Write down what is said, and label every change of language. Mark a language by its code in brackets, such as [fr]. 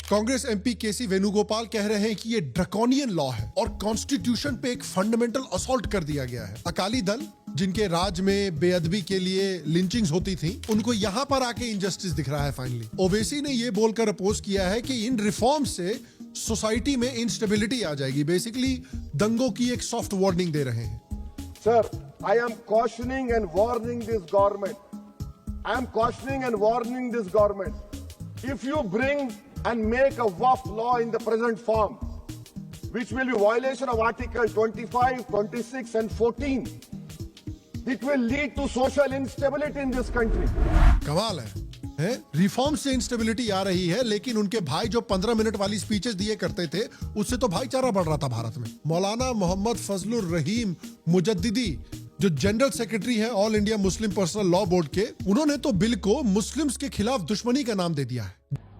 [hi] Congress MP केसी वेणुगोपाल कह रहे हैं कि ये ड्रैकोनियन लॉ है और कॉन्स्टिट्यूशन पे एक फंडामेंटल असॉल्ट कर दिया गया है। अकाली दल जिनके राज में बेअदबी के लिए लिंचिंग्स होती थी, उनको यहां पर आके इनजस्टिस दिख रहा है फाइनली। ओवैसी ने ये बोलकर अपोज किया है कि इन रिफॉर्म से सोसाइटी में इंस्टेबिलिटी आ जाएगी। बेसिकली दंगों की एक सॉफ्ट वार्निंग दे रहे हैं। [en] Sir, I am cautioning and warning this government. I am cautioning and warning this government. If you bring and make a WAF law in the present form, which will be violation of Article 25, 26 and 14, it will lead to social instability in this country. [hi] कमाल है reform से instability आ रही है, लेकिन उनके भाई जो 15 minute वाली स्पीचेस दिए करते थे उससे तो भाईचारा बढ़ रहा था भारत में। मौलाना मोहम्मद फजलुर रहीम मुजद्दिदी जो जनरल सेक्रेटरी है all India Muslim personal law board के, उन्होंने तो बिल को मुस्लिम्स के खिलाफ दुश्मनी का नाम दे दिया है।